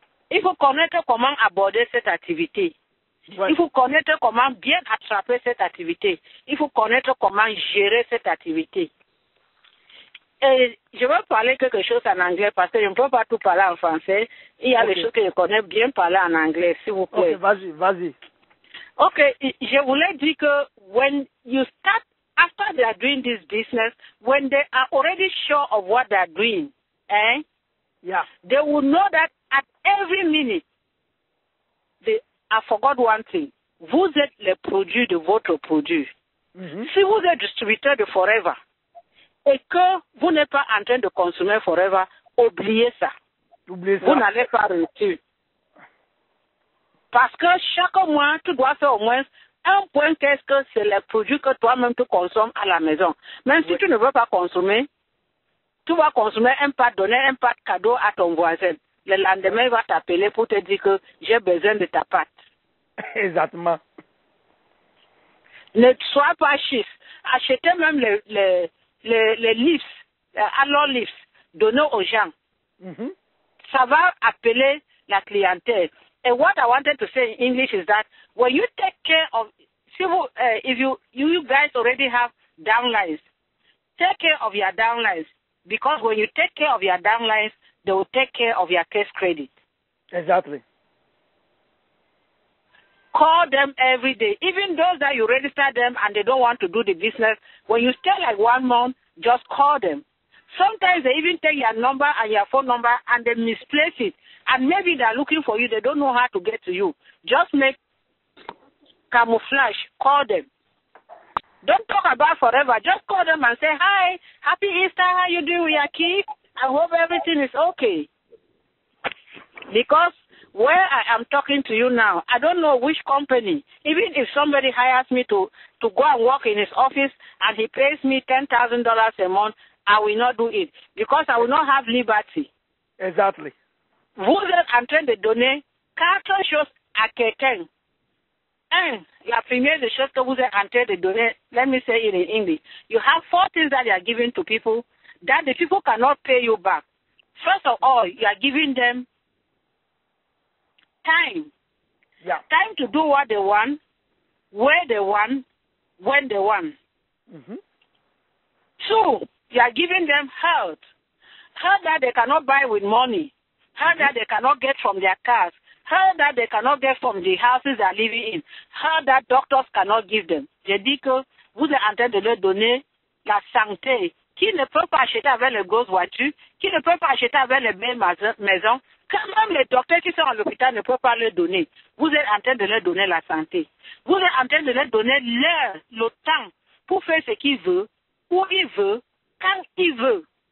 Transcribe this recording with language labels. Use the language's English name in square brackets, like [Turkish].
[French] Il faut connaître comment aborder cette activité. Il faut connaître comment bien attraper cette activité. Il faut connaître comment gérer cette activité. Et je vais parler quelque chose en anglais parce que je ne peux pas tout parler en français. Il y a des choses que je connais bien parler en anglais, s'il vous plaît. Ok, vas-y. Ok, je voulais dire que [English] when you start, after they are doing this business, when they are already sure of what they are doing, they will know that at every minute, I forgot one thing. [French] Vous êtes les produits de votre produit. Si vous êtes distributeur de Forever et que vous n'êtes pas en train de consommer Forever, oubliez ça. Vous n'allez pas réussir. Parce que chaque mois, tu dois faire au moins un point qu'est-ce que c'est les produits que toi-même tu consommes à la maison. Même si tu ne veux pas consommer, tu vas consommer un pâte, donner un pâte cadeau à ton voisin. Le lendemain, il va t'appeler pour te dire que j'ai besoin de ta pâte. Exactement. Ne sois pas chiffre. Achetez même les leaves, aloe leaves, donnez aux gens. Ça va appeler la clientèle. [English] And what I wanted to say in English is that when you take care of, if you guys already have downlines, take care of your downlines. Because when you take care of your downlines, they will take care of your case credit. Exactly. Call them every day. Even those that you register them and they don't want to do the business, when you stay like 1 month, just call them. Sometimes they even take your number and your phone number and they misplace it. And maybe they're looking for you. They don't know how to get to you. Just make camouflage. Call them. Don't talk about forever. Just call them and say, hi, happy Easter. How you doing with your kids? I hope everything is okay. Because where I am talking to you now, I don't know which company. Even if somebody hires me to go and work in his office and he pays me $10,000 a month, I will not do it because I will not have liberty. Exactly. [French] Vous êtes en train de donner 4 choses à quelqu'un. La première des choses que vous êtes en train de donner, [English] let me say it in English. You have 4 things that you are giving to people that the people cannot pay you back. First of all, you are giving them time. Yeah. Time to do what they want, where they want, when they want. Mm-hmm. 2, you are giving them health. Health that they cannot buy with money. Health that they cannot get from their cars. Health that they cannot get from the houses they are living in. Health that doctors cannot give them. [French] J'ai dit que vous êtes en train de leur donner la santé qui ne peut pas acheter avec les grosses voitures, qui ne peut pas acheter avec les belles maisons, quand même les docteurs qui sont à l'hôpital ne peuvent pas leur donner. Vous êtes en train de leur donner la santé. Vous êtes en train de leur donner le temps pour faire ce qu'ils veulent, où ils veulent, quand ils veulent.